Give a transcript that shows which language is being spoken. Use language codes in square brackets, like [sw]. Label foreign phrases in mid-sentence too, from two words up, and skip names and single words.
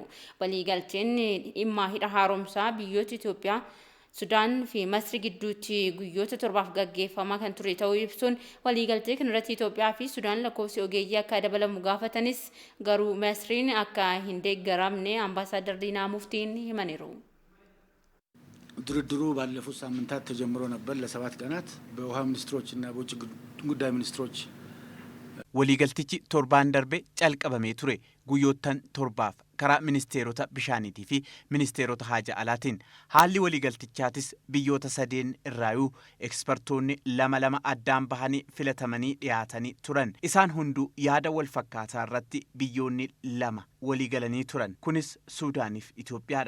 [om] Waliigalteen dhimma hidha haaromsaa biyyoota Itoophiyaa Sudaan fi Masri gidduutti guyyoota 7 gaggeeffamaa kan ture ta'uu ibsuun waliigaltee kanarratti Itoophiyaa fi Sudaan lakkoofsi ogeeyyii akka dabalamu gaafatanis garuu Masriin akka hin deeggaramne Ambaasaadar Diinaa Muftiin himaniiru. [am] ድርድሩ ባለፉት ሳምንታት ተጀምሮ ነበር ለ7 ቀናት በውሃ ሚኒስትሮች እና በውጭ ጉዳይ ሚኒስትሮች [om] waliigaltichi torbaan darbe calqabamee ture guyyoottan torbaaf karaa ministeerota bishaaniitii fi ministeerota haja alaatiin haalli waliigaltichaatis biyyoota sadeen irraayuu ekspertoonni lama addaan bahanii filatamanii dhiyaatanii turan isaan hunduu yaada wal fakkaataa irratti biyyoonni lama waliigalanii turan kunis Suudaaniif Itoophiyaadha.